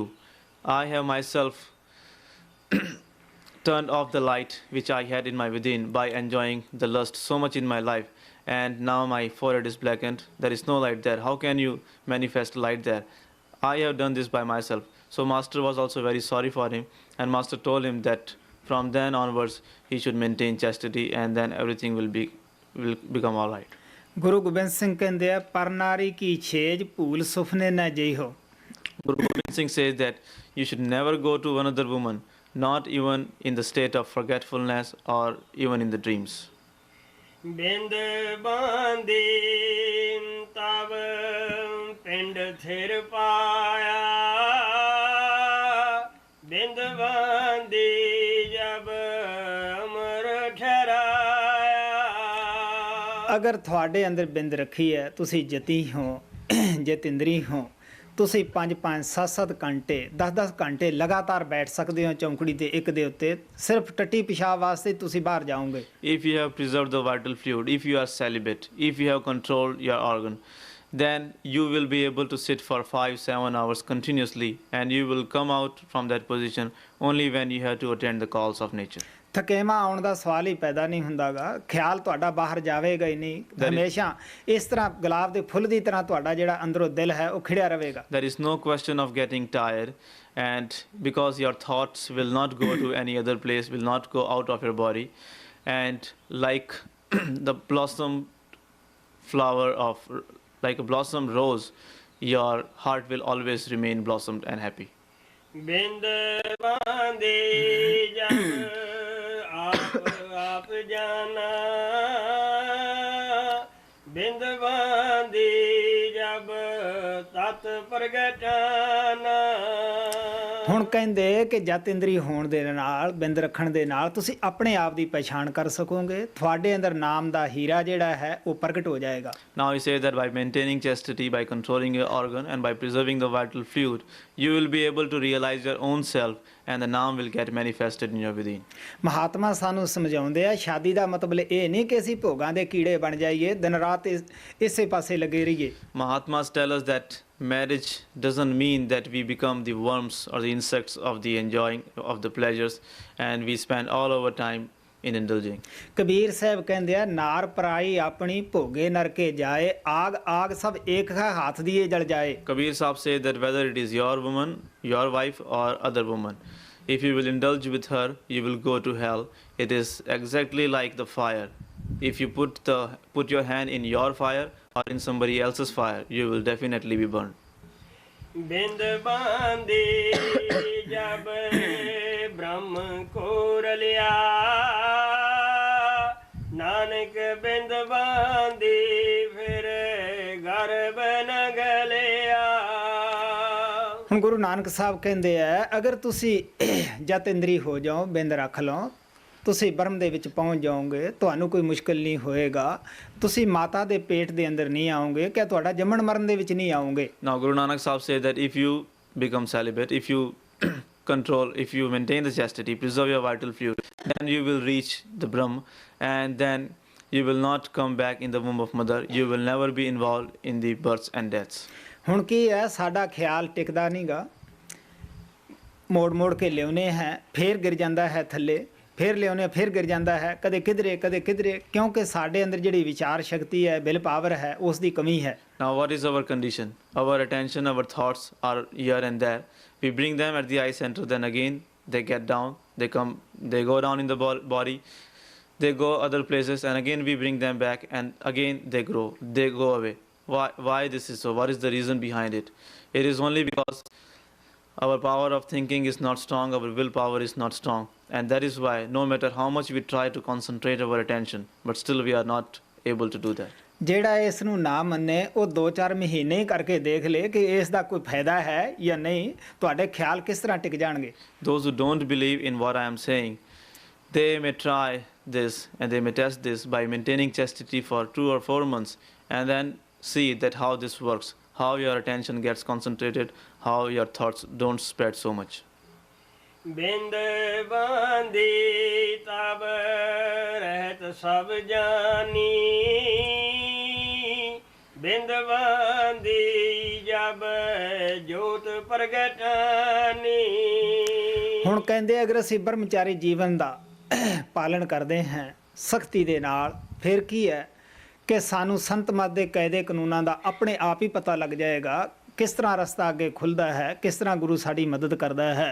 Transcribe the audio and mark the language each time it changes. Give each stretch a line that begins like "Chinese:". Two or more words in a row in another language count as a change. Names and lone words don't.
English: I have myself turned off the light which I had in my within by enjoying the lust so much in my life, and now my forehead is blackened, there is no light there, how can you manifest light there? I have done this by myself. So Master was also very sorry for him, and Master told him that from then onwards he should maintain chastity, and then everything will become all right.
Punjabi: ਗੁਰੂ ਗੋਬਿੰਦ ਸਿੰਘ ਕਹਿੰਦੇ ਆ ਪਰ ਨਾਰੀ ਕੀ ਛੇਜ ਭੂਲ ਸੁਫਨੇ ਨਾ ਜਈਹੋ।
English: Guru Gobind Singh says that you should never go to another woman, not even in the state of forgetfulness or even in the dreams.
Punjabi: ਬਿੰਦ ਬਾਂਦੀ ਤਬ ਪਿੰਡ ਥਿਰ ਪਾਇਆ, ਬਿੰਦ ਬਾਂਦੀ ਜਬ ਅਮਰ ਠਹਿਰਾਇਆ। ਅਗਰ ਤੁਹਾਡੇ ਅੰਦਰ ਬਿੰਦ ਰੱਖੀ ਹੈ, ਤੁਸੀਂ ਜਤੀ ਹੋ, ਜਤਿੰਦਰੀ ਹੋ, ਤੁਸੀਂ 5-5 7-7 ਘੰਟੇ 10-10 ਘੰਟੇ ਲਗਾਤਾਰ ਬੈਠ ਸਕਦੇ ਹੋ ਚੌਂਕੜੀ ਤੇ ਇੱਕ ਦੇ ਉੱਤੇ, ਸਿਰਫ ਟੱਟੀ ਪਿਸ਼ਾਬ ਵਾਸਤੇ ਤੁਸੀਂ ਬਾਹਰ ਜਾਓਗੇ।
English: If you have preserved the vital fluid, if you are celibate, if you have controlled your organ, then you will be able to sit for 5-7 hours continuously, and you will come out from that position only when you have to attend the calls of nature.
Punjabi: ਥਕੇਵਾਂ ਆਉਣ ਦਾ ਸਵਾਲ ਹੀ ਪੈਦਾ ਨਹੀਂ ਹੁੰਦਾਗਾ, ਖਿਆਲ ਤੁਹਾਡਾ ਬਾਹਰ ਜਾਵੇਗਾ ਹੀ ਨਹੀਂ, ਹਮੇਸ਼ਾ ਇਸ ਤਰ੍ਹਾਂ ਗੁਲਾਬ ਦੇ ਫੁੱਲ ਦੀ ਤਰ੍ਹਾਂ ਤੁਹਾਡਾ ਜਿਹੜਾ ਅੰਦਰੋਂ ਦਿਲ ਹੈ ਉਹ ਖਿੜਿਆ ਰਹੇਗਾ।
English: There is no question of getting tired, and because your thoughts will not go to any other place, will not go out of your body, and like the blossom flower of, like a blossom rose, your heart will always remain blossomed and happy.
Punjabi: ਬਿੰਦ ਬਾਂਦੀ ਜਬ ਆਪ ਜਾਨਾ, ਬਿੰਦ ਬਾਂਦੀ ਜਬ ਤਤ ਪ੍ਰਗਟਾਨਾ। ਹੁਣ ਕਹਿੰਦੇ ਕਿ ਜਤਿੰਦਰੀ ਹੋਣ ਦੇ ਨਾਲ, ਬਿੰਦ ਰੱਖਣ ਦੇ ਨਾਲ ਤੁਸੀਂ ਆਪਣੇ ਆਪ ਦੀ ਪਛਾਣ ਕਰ ਸਕੋਗੇ, ਤੁਹਾਡੇ ਅੰਦਰ ਨਾਮ ਦਾ ਹੀਰਾ ਜਿਹੜਾ ਹੈ ਉਹ ਪ੍ਰਗਟ ਹੋ ਜਾਏਗਾ।
English: Now he says that by maintaining chastity, by controlling your organ, and by preserving the vital fluid, you will be able to realize your own self, and the naam will get manifested in your within.
Punjabi: ਮਹਾਤਮਾ ਸਾਨੂੰ ਸਮਝਾਉਂਦੇ ਆ ਸ਼ਾਦੀ ਦਾ ਮਤਲਬ ਇਹ ਨਹੀਂ ਕਿ ਅਸੀਂ ਭੋਗਾਂ ਦੇ ਕੀੜੇ ਬਣ ਜਾਈਏ, ਦਿਨ ਰਾਤ ਇਸੇ ਪਾਸੇ ਲੱਗੇ ਰਹੀਏ।
English: Mahatmas tell us that marriage doesn't mean that we become the worms or the insects of the enjoying of the pleasures, and we spend all our time in indulging.
Punjabi: ਕਬੀਰ ਸਾਹਿਬ ਕਹਿੰਦੇ ਆ ਨਾਰ ਪਰਾਈ ਆਪਣੀ ਭੋਗੇ ਨਰਕੇ ਜਾਏ, ਆਗ ਆਗ ਸਭ ਏਕ ਹੈ ਹਾਥ ਦੀਏ ਜਲ ਜਾਏ।
English: Kabir Sahib says that whether it is your woman, your wife, or other woman, if you will indulge with her, you will go to hell. It is exactly like the fire. If you put your hand in your fire or in somebody else's fire, you will definitely be burned.
Punjabi: ਬਿੰਦ ਬਾਂਦੀ ਜਬ ਬ੍ਰਹਮ ਕੋ ਰਲਿਆ, ਨਾਨਕ ਬਿੰਦ ਬਾਂਦੀ ਫਿਰ ਗਰਭ ਨ ਗਲਿਆ। ਹੁਣ ਗੁਰੂ ਨਾਨਕ ਸਾਹਿਬ ਕਹਿੰਦੇ ਆ ਅਗਰ ਤੁਸੀਂ ਜਤਿੰਦਰੀ ਹੋ ਜਾਓ, ਬਿੰਦ ਰੱਖ ਲਓ, ਤੁਸੀਂ ਬ੍ਰਹਮ ਦੇ ਵਿੱਚ ਪਹੁੰਚ ਜਾਓਗੇ, ਤੁਹਾਨੂੰ ਕੋਈ ਮੁਸ਼ਕਿਲ ਨਹੀਂ ਹੋਏਗਾ, ਤੁਸੀਂ ਮਾਤਾ ਦੇ ਪੇਟ ਦੇ ਅੰਦਰ ਨਹੀਂ ਆਓਗੇ, ਕਿ ਤੁਹਾਡਾ ਜੰਮਣ ਮਰਨ ਦੇ ਵਿੱਚ ਨਹੀਂ ਆਓਗੇ।
English: Now Guru Nanak Sahib said that if you become celibate, if you control, if you maintain the chastity, preserve your vital fluid, then you will reach the Brahm, and then you will not come back in the womb of mother, you will never be involved in the births and deaths.
Punjabi: ਹੁਣ ਕੀ ਹੈ, ਸਾਡਾ ਖਿਆਲ ਟਿਕਦਾ ਨਹੀਂਗਾ, ਮੋੜ ਮੋੜ ਕੇ ਲਿਆਉਨੇ ਹੈ, ਫੇਰ ਗਿਰ ਜਾਂਦਾ ਹੈ ਥੱਲੇ, ਫਿਰ ਲਿਆਉਨੇ ਫਿਰ ਗਿਰ ਜਾਂਦਾ ਹੈ, ਕਦੇ ਕਿਧਰੇ ਕਦੇ ਕਿਧਰੇ, ਕਿਉਂਕਿ ਸਾਡੇ ਅੰਦਰ ਜਿਹੜੀ ਵਿਚਾਰ ਸ਼ਕਤੀ ਹੈ,
English: will power
Punjabi: ਹੈ, ਉਸ ਦੀ ਕਮੀ ਹੈ।
English: Now what is our condition? Our attention, our thoughts are here and there. We bring them at the eye center, then again they get down, they go down in the body, they go other places, and again we bring them back, and again they grow, they go away. Why this is so? What is the reason behind it? It is only because our power of thinking is not strong, our willpower is not strong. And that is why no matter how much we try to concentrate our attention, but still we are not able to do that.
Punjabi: ਜਿਹੜਾ ਇਸ ਨੂੰ ਨਾ ਮੰਨੇ ਉਹ 2-4 ਮਹੀਨੇ ਹੀ ਕਰਕੇ ਦੇਖ ਲੇ ਕਿ ਇਸ ਦਾ ਕੋਈ ਫਾਇਦਾ ਹੈ ਜਾਂ ਨਹੀਂ, ਤੁਹਾਡੇ ਖਿਆਲ ਕਿਸ ਤਰ੍ਹਾਂ ਟਿਕ ਜਾਣਗੇ?
English: Those who don't believe in what I am saying, they may try this and they may test this by maintaining chastity for 2 or 4 months and then see that how this works, how your attention gets concentrated, how your thoughts don't spread so much.
Punjabi: ਬਿੰਦ ਬਾਂਦੀ ਤਬ ਰਹਿਤ ਸਭ ਜਾਨੀ, ਬਿੰਦ ਬਾਂਦੀ ਜਬ ਜੋਤ ਪ੍ਰਗਟਾਨੀ। ਹੁਣ ਕਹਿੰਦੇ ਅਗਰ ਅਸੀਂ ਬ੍ਰਹਮਚਾਰੀ ਜੀਵਨ ਦਾ ਪਾਲਣ ਕਰਦੇ ਹਾਂ ਸਖਤੀ ਦੇ ਨਾਲ, ਫਿਰ ਕੀ ਹੈ ਕਿ ਸਾਨੂੰ ਸੰਤ ਮਤ ਦੇ ਕਾਇਦੇ ਕਾਨੂੰਨਾਂ ਦਾ ਆਪਣੇ ਆਪ ਹੀ ਪਤਾ ਲੱਗ ਜਾਏਗਾ, ਕਿਸ ਤਰ੍ਹਾਂ ਰਸਤਾ ਅੱਗੇ ਖੁੱਲ੍ਹਦਾ ਹੈ, ਕਿਸ ਤਰ੍ਹਾਂ ਗੁਰੂ ਸਾਡੀ ਮਦਦ ਕਰਦਾ ਹੈ।